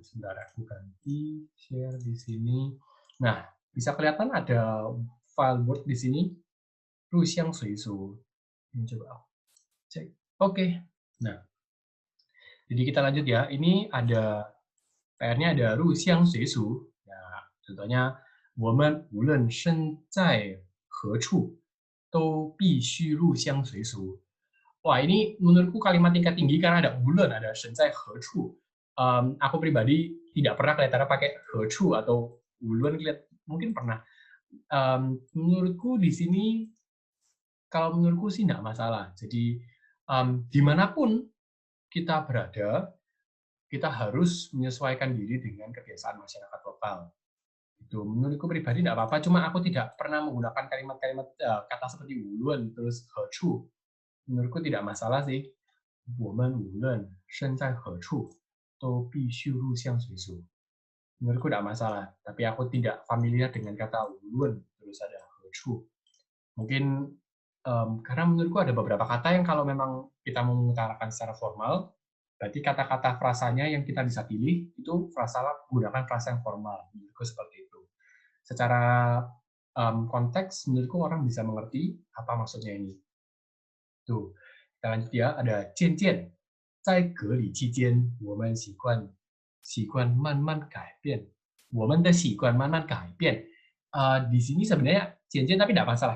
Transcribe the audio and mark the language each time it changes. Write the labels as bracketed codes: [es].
[id] Sebentar, aku ganti share di sini. Nah, bisa kelihatan ada file Word di sini. Ruxiang Suisu. Ini coba aku cek. Oke. Nah, jadi kita lanjut ya. Ini ada PR-nya ada Ruxiang Suisu. Nah, contohnya [zh] 我们无论身在何处都必须入乡随俗. [id] Wah, ini menurutku kalimat tingkat tinggi karena ada bulan, ada senzai hechu. Aku pribadi tidak pernah kelihatannya pakai hechu atau bulan, mungkin pernah. Menurutku di sini, kalau menurutku sih tidak masalah. Jadi, dimanapun kita berada, kita harus menyesuaikan diri dengan kebiasaan masyarakat lokal. Itu menurutku pribadi tidak apa-apa, cuma aku tidak pernah menggunakan kalimat-kalimat kata seperti bulan terus hechu. Menurutku tidak masalah sih. [zh] 我们无论身在何处都必须入乡随俗. [id] Menurutku tidak masalah, tapi aku tidak familiar dengan kata 无论 terus ada 何处. Mungkin karena menurutku ada beberapa kata yang kalau memang kita mau mengutarakan secara formal, berarti kata-kata frasanya yang kita bisa pilih itu gunakan frasa yang formal. Menurutku seperti itu. Secara konteks, menurutku orang bisa mengerti apa maksudnya ini. Tuh, kita lanjut ya. Ada [zh] 渐渐，在隔离期间，我们习惯慢慢改变，我们的习惯慢慢改变。 [id] Di sini sebenarnya 渐渐 tapi tidak masalah.